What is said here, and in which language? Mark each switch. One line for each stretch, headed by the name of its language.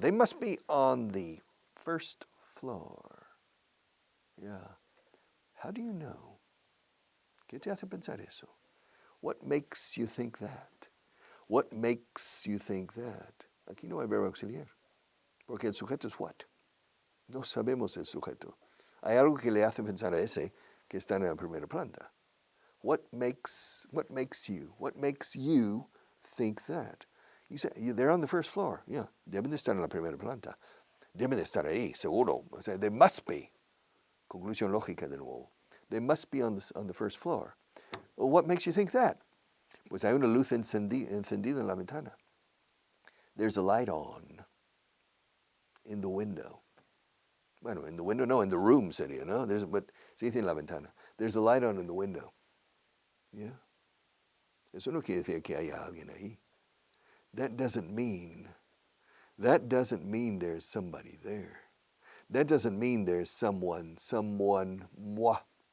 English: They must be on the first floor. Yeah. How do you know?
Spanish: ¿Qué te hace pensar eso?
English: What makes you think that? What makes you think that?
Spanish: Aquí no hay verbo auxiliar. Porque el sujeto es
English: what?
Spanish: No sabemos el sujeto. Hay algo que le hace pensar a ese que está en la primera planta.
English: What makes you think that? You say they're on the first floor.
Spanish: Yeah, deben de estar en la primera planta. Deben de estar ahí, seguro. O sea,
English: they must be.
Spanish: Conclusión lógica de nuevo.
English: They must be on the first floor. Well, what makes you think that?
Spanish: Pues hay una luz encendida en la ventana.
English: There's a light on in the window.
Spanish: Bueno,
English: in the window,
Spanish: no,
English: in the room
Spanish: sería, ¿no?
English: But
Spanish: se dice en la ventana.
English: There's a light on in the window. Yeah.
Spanish: Eso no quiere decir que haya alguien ahí.
English: That doesn't mean there's somebody there. That doesn't mean there's someone there.